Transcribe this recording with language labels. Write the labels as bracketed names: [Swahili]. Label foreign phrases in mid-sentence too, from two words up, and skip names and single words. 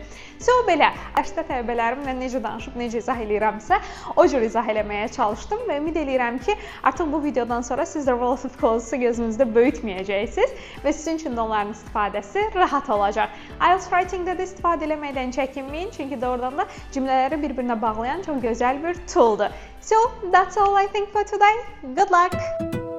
[Azerbaijani] So, belə, dərsdə tələbələrimlə necə danışıb, necə izah eləyirəmsə, o cür izah eləməyə çalışdım və ümid eləyirəm ki, artıq bu videodan sonra siz də [English] relative clauses- [Azerbaijani] ı gözünüzdə böyütməyəcəksiniz və sizin üçün də onların istifadəsi rahat olacaq. IELTS writing-də də istifadə eləməkdən çəkinməyin, çünki doğrudan da cümlələri bir-birinə bağlayan çox gözəl bir tooldur. [English] So, that's all I think for today. Good luck!